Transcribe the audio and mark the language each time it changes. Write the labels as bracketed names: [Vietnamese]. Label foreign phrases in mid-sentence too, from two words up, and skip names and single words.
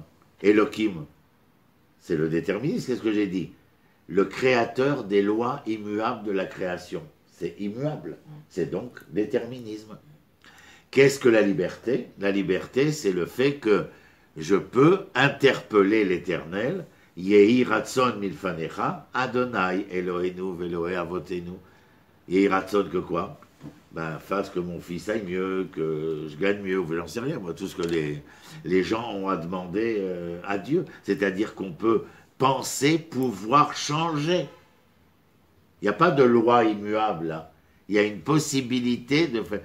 [French] Elohim, c'est le déterminisme, qu'est-ce que j'ai dit? Le créateur des lois immuables de la création. C'est immuable, c'est donc déterminisme. Qu'est-ce que la liberté? La liberté, c'est le fait que je peux interpeller l'Éternel, [Hebrew] יהי רצון מלפניך, אדוני אלוהינו ואלוהי אבותינו. יהי רצון [French] que quoi? Ben, fasse que mon fils aille mieux, que je gagne mieux, ou j'en sais rien, moi, tout ce que les gens ont à demander à Dieu. C'est-à-dire qu'on peut penser pouvoir changer. Il n'y a pas de loi immuable là. Il y a une possibilité de faire.